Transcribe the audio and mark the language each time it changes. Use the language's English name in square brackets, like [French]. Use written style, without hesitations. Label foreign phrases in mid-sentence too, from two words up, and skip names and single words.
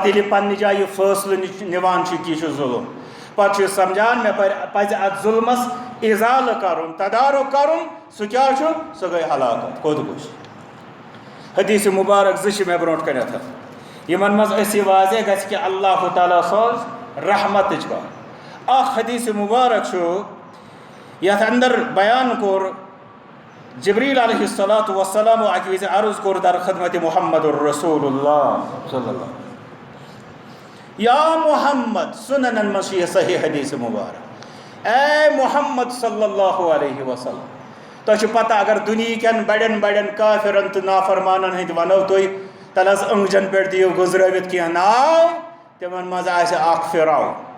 [Kashmiri] ییٚلہِ یہِ پننہِ جایہِ یہِ فٲصلہٕ نِوان چھُ کہِ یہِ چھُ ظُلم پتہٕ چھُ یہِ سمجھان مےٚ پزِ اتھ ظُلمس اِزالہٕ کرُن تدارُک کرُن سُہ کیٛاہ چھُ سۄ گٔے ہلاکت خودکُشی حدیٖث مُبارک زٕ چھِ مےٚ برونٛٹھ کَنٮ۪تھ یِمن منٛز اَسہِ یہِ واضح گژھِ کہِ اللہ تعالیٰ سٕنٛز رحمتٕچ کتھ اکھ حدیٖث مُبارک چھُ یتھ اندر بیان کوٚر جبریٖل [Arabic] علیہ الصلاۃ وسلامو [Kashmiri] اکہِ وِزِ عرض کوٚر در خدمتِ محمد [Arabic] الرسول اللہ صلی اللہ [Kashmiri] یا محمد سُننن منٛز چھِ یہِ صحیح حدیٖث مُبارک اے محمد [Arabic] صلی اللہ علیہ وسلم [Kashmiri] تۄہہِ چھُ پتہ اگر دُنہیٖکٮ۪ن بڑٮ۪ن بڑٮ۪ن کافرن تہٕ نافرمانن ہٕنٛدۍ ونو تُہۍ تَلہٕ حظ أنٛگجن پٮ۪ٹھ دِیِو گُزرٲوِتھ کینٛہہ ناو تِمن منٛز آسہِ اکھ فرعون